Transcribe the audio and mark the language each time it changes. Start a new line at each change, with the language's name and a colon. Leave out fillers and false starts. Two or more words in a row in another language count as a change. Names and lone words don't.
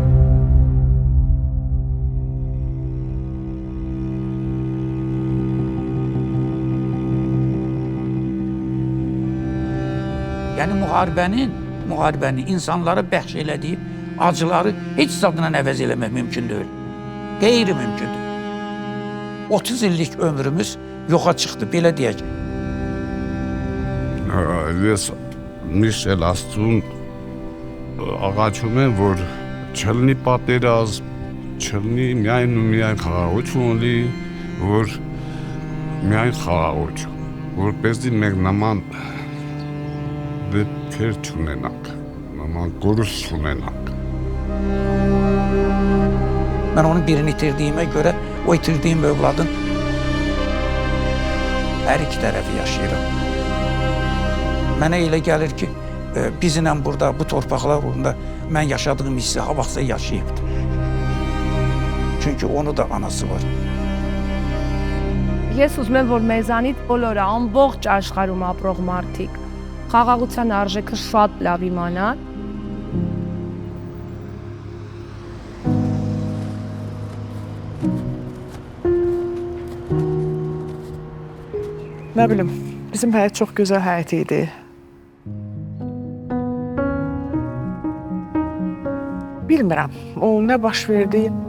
Azerbaijani: Yəni müharibəni insanlara bəxş elədiyi acıları heç zadına əvəz eləmək mümkün deyil. Qeyri-mümkündür. 30 illik ömrümüz yoxa çıxdı, belə deyək.
Armenian: Ես միշտ էլ Աստծուն աղաչում եմ, որ չլինի պատերազմ, չլինի միայն ու միայն խաղաղություն լի, որ միայն խաղաղություն, որպեսզի մենք նման դեպքեր չունենանք, նման գործ չունենանք։
Azerbaijani: Mən onun birini itirdiyimə görə, o itirdiyim övladın hər iki tərəfi yaşayıram. Mənə elə gəlir ki, bizimlə burada, bu torpaqlar uğrunda mən yaşadığım hissi ha vaxtsa yaşayıbdır. Çünki onu da anası var.
Armenian: Ես ուզում եմ, որ մեզանից բոլորը ամբողջ աշխարհում ապրող մարդիկ խաղաղության արժեքը շատ լավ իմանան.
Azerbaijani: Ne bileyim, bizim həyat çox gözəl həyat idi. Bilmirəm, o nə baş verdi.